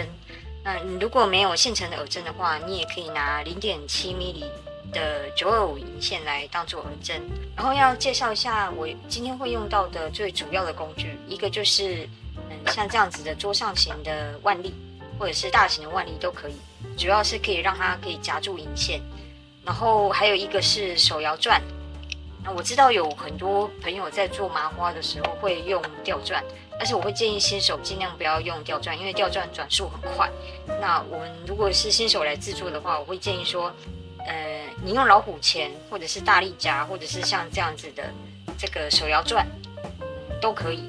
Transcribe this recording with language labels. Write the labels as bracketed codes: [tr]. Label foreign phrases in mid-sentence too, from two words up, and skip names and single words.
[zh] 那你如果沒有现成的耳針的話，你也可以拿0.7 mm的925银線來當做耳針。然後要介紹一下我今天會用到的最主要的工具，一個就是像這樣子的桌上型的腕力，或者是大型的腕力都可以，主要是可以讓它可以夾住銀線。然後還有一個是手搖鑽。那我知道有很多朋友在做麻花的時候會用吊鑽，但是我會建議新手盡量不要用吊鑽，因為吊鑽轉速很快。那我們如果是新手來制作的話，我會建議說你用老虎鉗，或者是大力夾，或者是像這樣子的這個手搖鑽都可以。